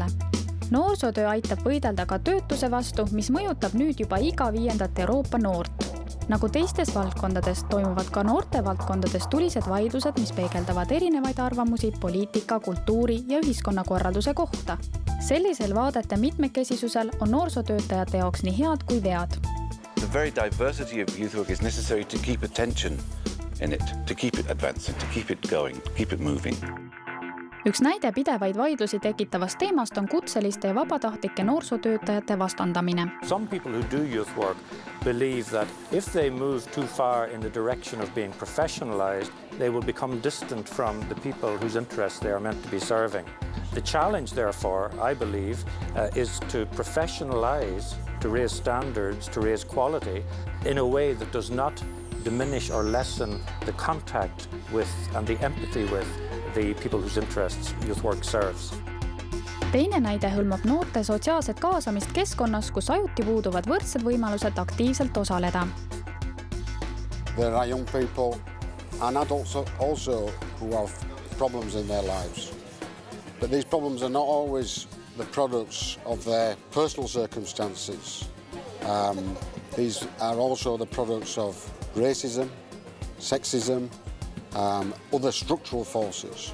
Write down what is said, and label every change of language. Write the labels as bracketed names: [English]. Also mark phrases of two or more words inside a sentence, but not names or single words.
[Estonian] Noorsootöö aitab võidelda ka töötuse vastu, mis mõjutab nüüd juba iga 5. Euroopa noort. Nagu teistes valdkondades toimuvad ka noorte valdkondades tulised vaidlused, mis peegeldavad erinevaid arvamusi poliitika, kultuuri ja ühiskonnakorralduse kohta. Sellisel vaadete mitmekesisusel on noorsootöötajate jaoks nii head kui vead. [English] The very diversity of youth work is necessary to keep attention in it, to keep it advancing, to keep it going, to keep it moving. [Estonian] Üks näide pidevaid vaidlusi tekitavast teemast on kutseliste ja vabatahtlike noorsootöötajate vastandamine. [English] Some people who do youth work believe that if they move too far in the direction of being professionalized, they will become distant from the people whose interests they are meant to be serving. The challenge, therefore, I believe, is to professionalize, to raise standards, to raise quality in a way that does not diminish or lessen the contact with and the empathy with the people whose interests youth work serves. [Estonian] Teine näide hõlmab noorte sotsiaalset kaasamist keskkonnas, kus ajuti puuduvad võrdsed võimalused aktiivselt osaleda. [English] There are young people and adults also who have problems in their lives. But these problems are not always the products of their personal circumstances. These are also the products of racism, sexism, other structural forces.